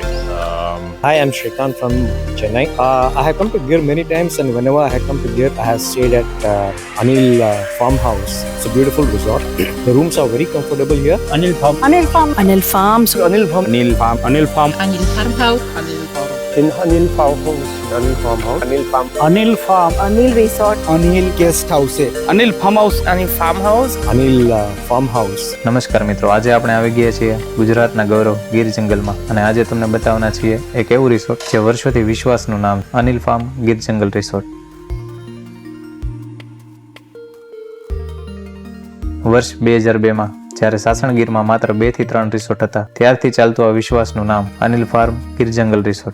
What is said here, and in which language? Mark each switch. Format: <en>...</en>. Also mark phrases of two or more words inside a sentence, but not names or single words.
<en>Hi, I'm Shrikant from Chennai. I have come to Gir many times, and whenever I have come to Gir, I have stayed at Anil Farmhouse. It's a beautiful resort. The rooms are very comfortable here. Anil Farm. Anil Farm. Anil Farms. Anil Farm. Anil Farm. Anil Farm. Anil Farmhouse. Anil Farm. In Anil Farmhouse. Anil Farmhouse.</en> <gu>અનિલ ફાર્મ. અનિલ ફાર્મ. અનિલ રિસોર્ટ. অনিল গেস্ট হাউসে અનિલ ફાર્મ હાઉસ.</gu> <en>Anil Farmhouse. Anil Farmhouse.</en> <gu>નમસ્કાર મિત્રો, આજે આપણે આવી ગયા છીએ ગુજરાતના ગૌરવ ગીર જંગલમાં અને આજે તમને બતાવવાના છીએ એક એવું રિસોર્ટ જે વર્ષોથી વિશ્વાસનું નામ અનિલ ફાર્મ ગીર જંગલ રિસોર્ટ. વર્ષ 2002માં જ્યારે સાસણગીરમાં માત્ર 2 થી 3 રિસોર્ટ હતા, ત્યારથી ચાલતું આ વિશ્વાસનું નામ અનિલ ફાર્મ ગીર જંગલ રિસોર્ટ.</gu>